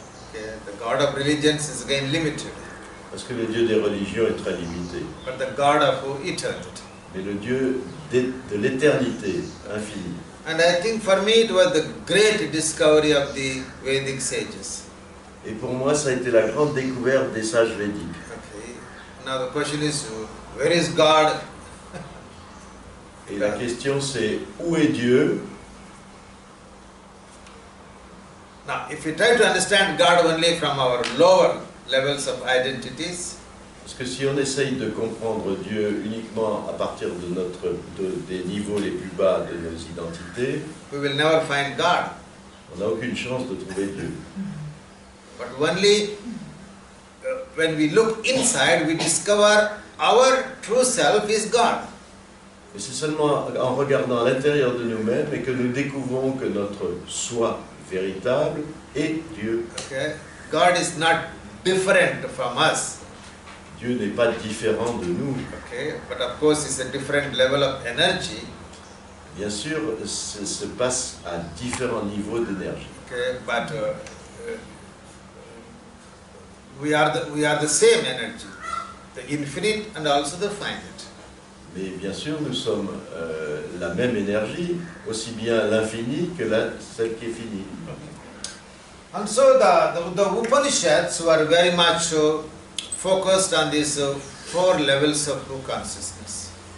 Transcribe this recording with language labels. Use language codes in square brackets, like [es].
[en] Okay, the God of religions is again limited. [fr] Parce que le Dieu des religions est très limité. [en] But the God of eternity. [fr] Mais le Dieu de l'éternité infinie. [en] And I think for me it was the great discovery of the Vedic sages. [fr] Et pour moi, ça a été la grande découverte des sages védiques. [en] Okay. Now the question is, where is God? [fr] Et la question c'est, où est Dieu? [en] Now, if we try to understand God only from our lower levels of identities, [fr] Parce que si on essaye de comprendre Dieu uniquement à partir des niveaux les plus bas de nos identités, [en] we will never find God. [fr] on n'a aucune chance de trouver Dieu. [en] But only when we look inside, we discover our true self is God. [fr] Et c'est seulement en regardant à l'intérieur de nous-mêmes et que nous découvrons que notre soi véritable est Dieu. [en] Okay? God is not different from us. [fr] Dieu n'est pas différent de nous. [en] Okay? But of course, it's a different level of energy. [fr] Bien sûr, ça se passe à différents niveaux d'énergie. [en] Okay? But we are the same energy, the infinite and also the finite. [fr] Mais bien sûr, nous sommes la même énergie, aussi bien l'infini que celle qui est finie. [en] And so the Upanishads were very much focused on these four levels of true consciousness.